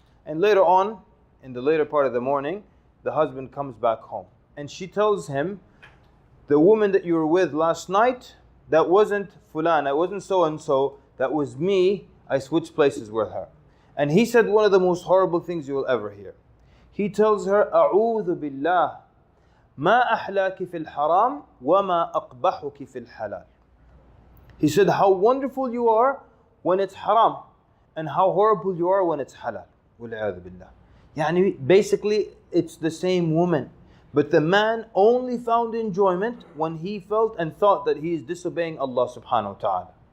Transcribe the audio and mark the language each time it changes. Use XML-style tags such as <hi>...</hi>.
<en>And later on, in the later part of the morning, the husband comes back home. And she tells him, the woman that you were with last night, that wasn't fulan, that wasn't so and so, that was me. I switched places with her. And he said one of the most horrible things you will ever hear. He tells her,</en> <ar>أعوذ بالله ما أحلاك في الحرام وما أقبحك في الحلال.</ar> <en>He said, how wonderful you are when it's haram, and how horrible you are when it's halal.</en> <ar>وَالْعِيَاذُ بِاللَّهِ.</ar> <en>Yani basically, it's the same woman. But the man only found enjoyment when he felt and thought that he is disobeying Allah subhanahu wa ta'ala.</en>